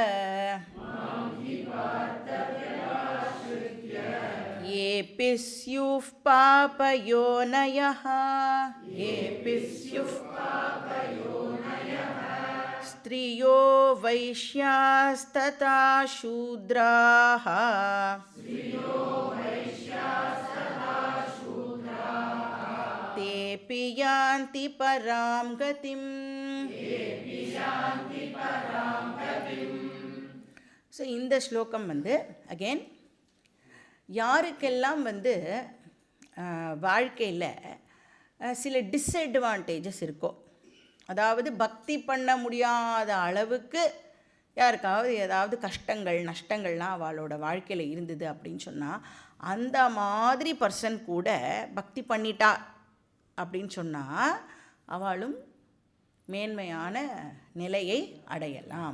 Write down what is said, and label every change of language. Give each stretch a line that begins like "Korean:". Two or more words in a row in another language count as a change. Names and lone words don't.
Sanskrit: येऽपि स्युः पापयोनयः स्त्रियो वैश्यास्तथा शूद्राः तेऽपि यान्ति परां गतिम्.
Tamil: ஸோ இந்த ஸ்லோகம் அகெயின் யாருக்கெல்லாம் வாழ்க்கையில் சில டிஸ்அட்வான்டேஜஸ் இருக்கோ, அதாவது பக்தி பண்ண முடியாத அளவுக்கு யாருக்காவது ஏதாவது கஷ்டங்கள் நஷ்டங்கள்லாம் அவளோட வாழ்க்கையில் இருந்தது அப்படின்னு சொன்னால், அந்த மாதிரி பர்சன் கூட பக்தி பண்ணிட்டா அப்படின்னு சொன்னால் அவளும் மேன்மையான நிலையை அடையலாம்.